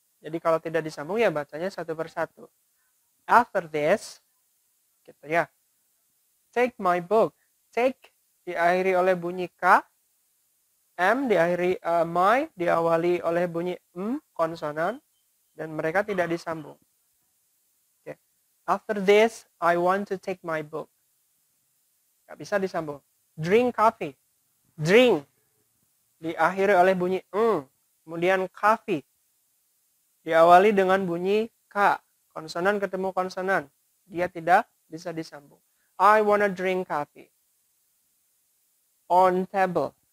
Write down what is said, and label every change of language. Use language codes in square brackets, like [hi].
[id] Jadi kalau tidak disambung ya bacanya satu per satu. [en] After this, [id] gitu ya. [en] Take my book. [id] Take diakhiri oleh bunyi K. M diakhiri my diawali oleh bunyi konsonan dan mereka tidak disambung. [en] Okay. After this, I want to take my book. [id] Gak bisa disambung. [en] Drink coffee. [id] Drink diakhiri oleh bunyi kemudian coffee diawali dengan bunyi K. Konsonan ketemu konsonan. Dia tidak bisa disambung. [en] I wanna drink coffee. On table.